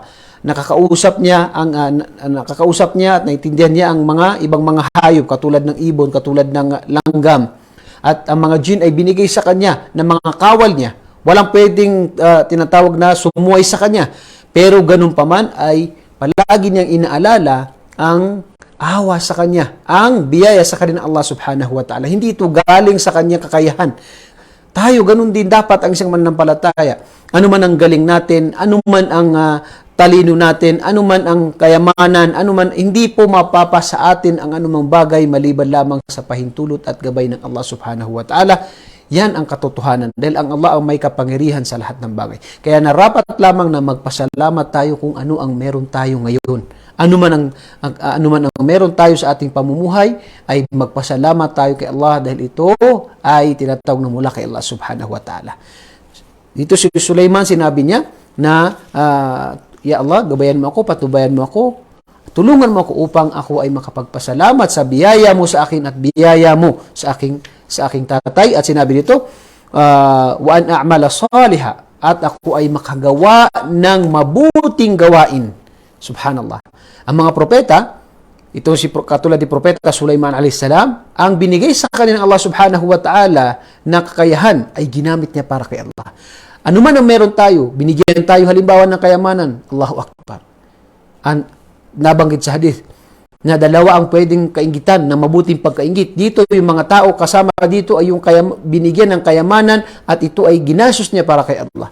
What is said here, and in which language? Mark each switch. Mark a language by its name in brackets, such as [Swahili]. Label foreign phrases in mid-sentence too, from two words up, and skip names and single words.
[Filipino] Nakakausap niya at naiintindihan niya ang mga ibang mga hayop katulad ng ibon, katulad ng langgam. At ang mga jinn ay binigay sa kanya ng mga kawal niya. Walang pwedeng tinatawag na sumuway sa kanya. Pero ganun pa man ay palagi niyang inaalala ang awa sa kanya, ang biyaya sa kanya ng Allah [Arabic] سبحانه وتعالى. [Filipino] Hindi ito galing sa kanyang kakayahan. Tayo, ganun din dapat ang isang mananampalataya. Ano man ang galing natin, ano man ang talino natin, ano man ang kayamanan, ano man, hindi po mapapa sa atin ang anumang bagay maliban lamang sa pahintulot at gabay ng Allah [Arabic] سبحانه وتعالى. [Filipino] Yan ang katotohanan. Dahil ang Allah ang may kapangyarihan sa lahat ng bagay. Kaya narapat lamang na magpasalamat tayo kung ano ang meron tayo ngayon. Ano man ang meron tayo sa ating pamumuhay, ay magpasalamat tayo kay Allah dahil ito ay tinatawag na mula kay Allah [Arabic] سبحانه وتعالى. [Filipino] Dito si Sulaiman, sinabi niya na, [Arabic] يا الله, [Filipino] gabayan mo ako, patubayan mo ako, tulungan mo ako upang ako ay makapagpasalamat sa biyaya mo sa akin at biyaya mo sa aking tatay. At sinabi dito, [Arabic] وأن أعمل صالحا, [Filipino] at ako ay makagawa ng mabuting gawain. Subhanallah. Ang mga propeta, ito katulad ni Propeta Sulaiman a.s., ang binigay sa kanya ng Allah [Arabic] سبحانه وتعالى [Filipino] na kakayahan ay ginamit niya para kay Allah. Ano man ang meron tayo, binigyan tayo halimbawa ng kayamanan, [Arabic] الله أكبر. [Filipino] Nabanggit sa hadith na dalawa ang pwedeng kainggitan na mabuting pagkainggit. Dito yung mga tao kasama dito ay yung binigyan ng kayamanan at ito ay ginastos niya para kay Allah.